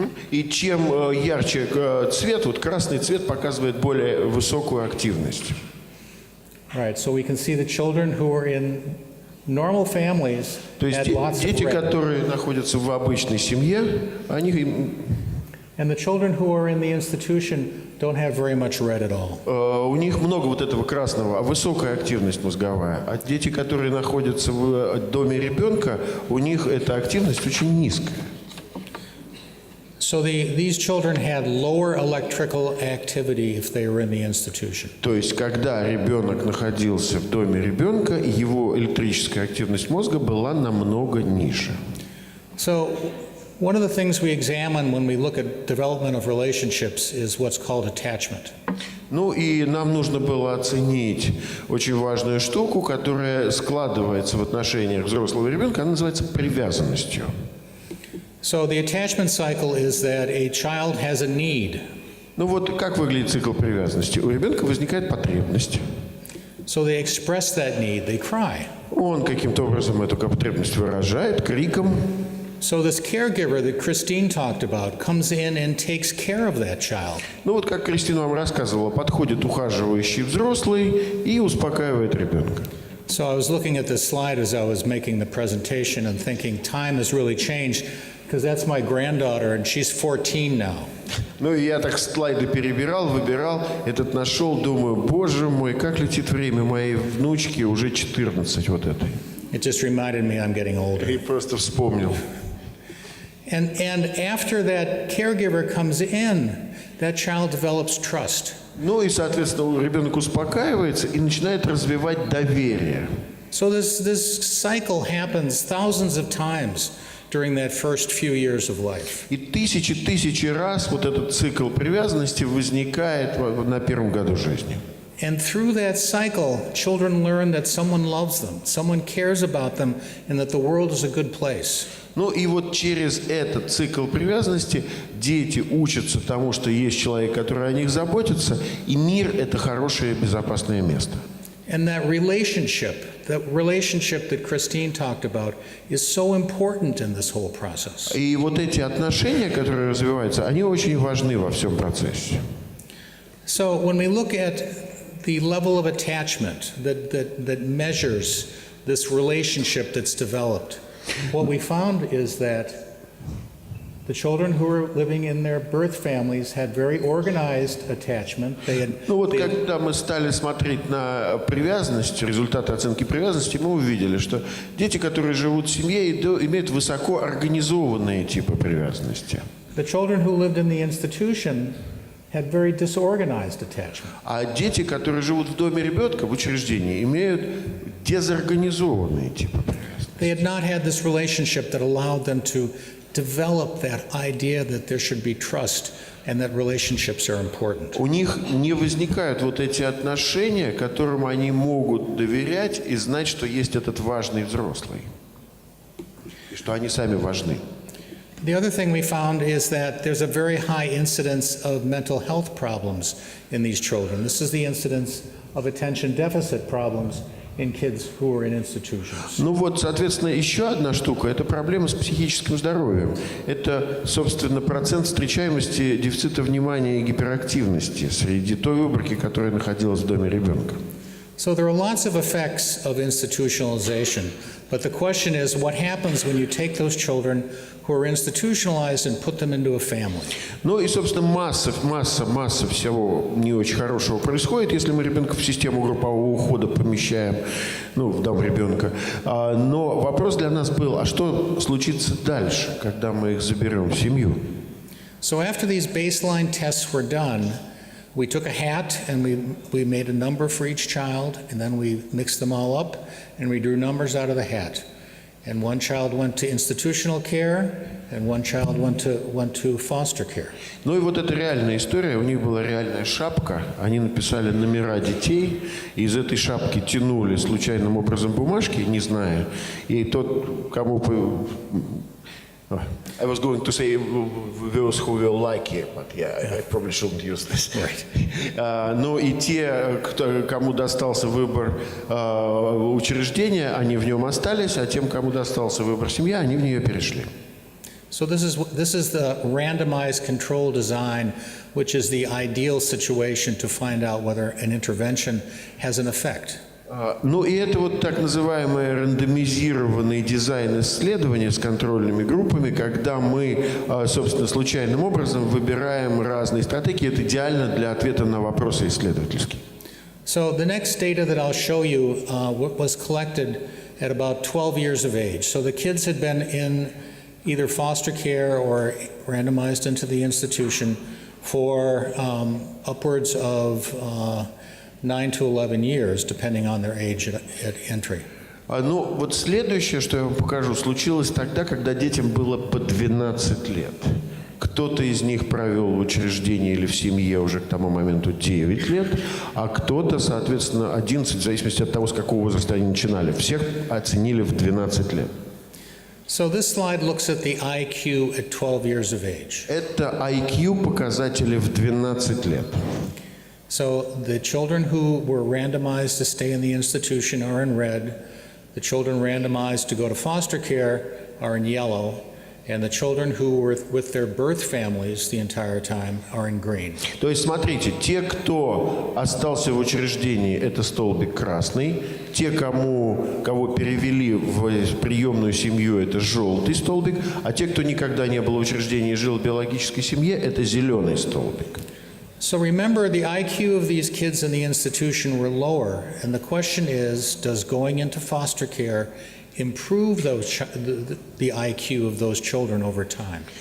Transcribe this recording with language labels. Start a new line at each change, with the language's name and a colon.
Russian: И чем ярче цвет, вот красный цвет показывает более высокую активность.
English: Right, so we can see the children who are in normal families had lots of
Russian: дети,
English: red.
Russian: которые находятся в обычной семье, они
English: And the children who are in the institution don't have very much red at all.
Russian: у них много вот этого красного, а высокая активность мозговая. А дети, которые находятся в доме ребенка, у них эта активность очень низкая.
English: So these children had lower electrical activity if they were in the institution.
Russian: То есть, когда ребенок находился в доме ребенка, его электрическая активность мозга была намного ниже.
English: So one of the things we examine when we look at development of relationships is what's called attachment.
Russian: Ну и нам нужно было оценить очень важную штуку, которая складывается в отношениях взрослого ребенка, она называется привязанностью.
English: So the attachment cycle is that a child has a need.
Russian: Ну вот как выглядит цикл привязанности? У ребенка возникает потребность.
English: So they express that need, they cry.
Russian: Он каким-то образом эту потребность выражает криком.
English: So this caregiver that Christine talked about comes in and takes care of that child.
Russian: Ну вот как Кристина вам рассказывала, подходит ухаживающий взрослый и успокаивает ребенка.
English: So I was looking at this slide as I was making the presentation and thinking time has really changed because that's my granddaughter and she's 14 now.
Russian: Ну и я так слайды перебирал, выбирал, этот нашел, думаю, боже мой, как летит время, моей внучке уже 14 вот этой.
English: It just reminded me I'm getting older.
Russian: И просто вспомнил.
English: And after that caregiver comes in, that child develops trust.
Russian: Ну и, соответственно, ребенок успокаивается и начинает развивать доверие.
English: So this cycle happens thousands of times during that first few years of life.
Russian: И тысячи раз вот этот цикл привязанности возникает на первом году жизни.
English: And through that cycle, children learn that someone loves them, someone cares about them, and that the world is a good place.
Russian: Ну и вот через этот цикл привязанности дети учатся тому, что есть человек, который о них заботится, и мир – это хорошее, безопасное место.
English: And that relationship that Christine talked about, is so important in this whole process.
Russian: И вот эти отношения, которые развиваются, они очень важны во всем процессе.
English: So when we look at the level of attachment that measures this relationship that's developed, what we found is that the children who were living in their birth families had very organized attachment.
Russian: Ну вот когда мы стали смотреть на привязанность, результаты оценки привязанности, мы увидели, что дети, которые живут в семье, имеют высоко организованные типы привязанности.
English: The children who lived in the institution had very disorganized attachment.
Russian: А дети, которые живут в доме ребенка, в учреждении, имеют дезорганизованные типы привязанности.
English: They had not had this relationship that allowed them to develop that idea that there should be trust and that relationships are important.
Russian: У них не возникают вот эти отношения, которым они могут доверять и знать, что есть этот важный взрослый, и что они сами важны.
English: The other thing we found is that there's a very high incidence of mental health problems in these children. This is the incidence of attention deficit problems in kids who are in institutions.
Russian: Ну вот, соответственно, еще одна штука – это проблема с психическим здоровьем. Это, собственно, процент встречаемости дефицита внимания и гиперактивности среди той выборки, которая находилась в доме ребенка.
English: So there are lots of effects of institutionalization, but the question is what happens when you take those children who are institutionalized and put them into a family?
Russian: Ну и, собственно, масса всего не очень хорошего происходит, если мы ребенка в систему группового ухода помещаем, ну, в дом ребенка. Но вопрос для нас был, а что случится дальше, когда мы их заберем в семью?
English: So after these baseline tests were done, we took a hat and we made a number for each child, and then we mixed them all up and we drew numbers out of the hat. And one child went to institutional care, and one child went to foster care.
Russian: Ну и вот это реальная история. У них была реальная шапка. Они написали номера детей, и из этой шапки тянули случайным образом бумажки, не зная. И тот, кому...
English: I was going to say those who will like it, but yeah, I probably shouldn't use this. Right.
Russian: Ну и те, кому достался выбор учреждения, они в нем остались, а тем, кому достался выбор семья, они в нее перешли.
English: So this is the randomized control design, which is the ideal situation to find out whether an intervention has an effect.
Russian: Ну и это вот так называемый рандомизированный дизайн исследования с контрольными группами, когда мы, собственно, случайным образом выбираем разные стратегии. Это идеально для ответа на вопросы исследовательские.
English: So the next data that I'll show you was collected at about 12 years of age. So the kids had been in either foster care or randomized into the institution for upwards of 9 to 11 years, depending on their age at entry.
Russian: Ну, вот следующее, что я вам покажу, случилось тогда, когда детям было по 12 лет. Кто-то из них провел в учреждении или в семье уже к тому моменту 9 лет, а кто-то, соответственно, 11, в зависимости от того, с какого возраста они начинали. Всех оценили в 12 лет.
English: So this slide looks at the IQ at 12 years of age.
Russian: Это IQ показатели в 12 лет.
English: So the children who were randomized to stay in the institution are in red. The children randomized to go to foster care are in yellow. And the children who were with their birth families the entire time are in green.
Russian: То есть, смотрите, те, кто остался в учреждении, это столбик красный. Те, кого перевели в приемную семью, это желтый столбик. А те, кто никогда не был в учреждении и жил в биологической семье, это зеленый столбик.
English: So remember, the IQ of these kids in the institution were lower, and the question is, does going into foster care improve the IQ of those children over time?